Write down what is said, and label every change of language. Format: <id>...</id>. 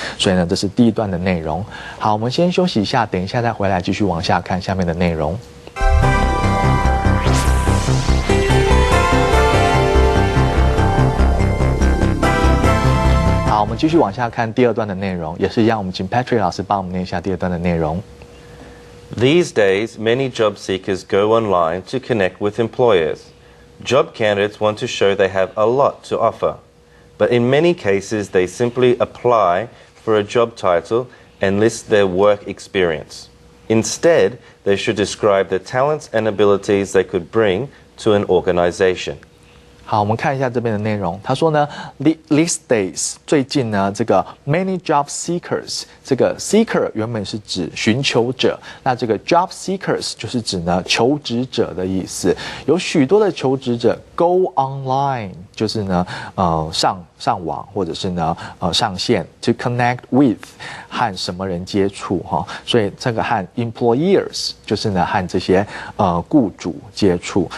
<zh>所以呢，这是第一段的内容。好，我们先休息一下，等一下再回来继续往下看下面的内容。好，我们继续往下看第二段的内容，也是一样，我们请 Patrick 老师帮我们念一下第二段的内容。</zh> <en>These days, many job seekers go online to connect with employers. Job candidates want to show they have a lot to offer, but in many cases, they simply apply for a job title and list their work experience. Instead, they should describe the talents and abilities they could bring to an organization.</en> <zh>好，我们看一下这边的内容。他说呢 ，</zh> <en>these days</en> <zh>最近呢，这个</zh> <en>many job seekers，</en> <zh>这个 seeker 原本是指寻求者，那这个 job seekers 就是指呢求职者的意思。有许多的求职者</zh> <en>go online，</en> <zh>就是呢上网或者是呢上线</zh> <en>to connect with</en> <zh>和什么人接触哈，所以这个和 employers 就是呢和这些雇主接触。</zh>